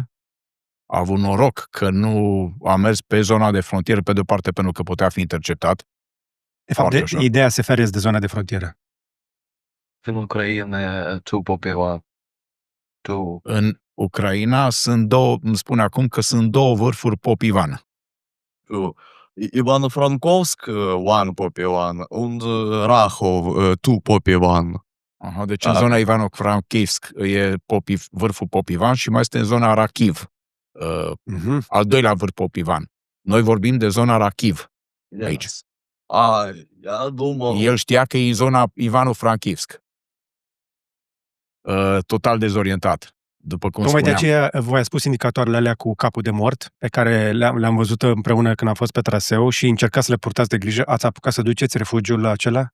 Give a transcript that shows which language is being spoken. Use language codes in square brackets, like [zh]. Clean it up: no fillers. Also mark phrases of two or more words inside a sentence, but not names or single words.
[ro] A avut noroc că nu a mers pe zona de frontieră pe de-o parte pentru că putea fi interceptat. De fapt, Foarte ușor. ideea SFR este de zona de frontieră. În Ucraina, tu Popeva, tu... În Ucraina sunt două, îmi spune acum că sunt două vârfuri Popivan. Ивано-Франковск, [en] one Popivan, und Rahov, two Popivan. [ro] Aha, deci în zona Ivano-Frankivsk e vârful Popivan și mai este în zona Rachiv, al doilea vârf Popivan. Noi vorbim de zona Rachiv aici. [ru] Я думал... [ro] El știa că e în zona Ivano-Frankivsk. Total dezorientat, după cum Tocmai de spuneam. aceea voi a spus indicatoarele alea cu capul de mort, pe care le-am văzut împreună când am fost pe traseu și încercați să le purtați de grijă. Ați apucat să duceți refugiul acela?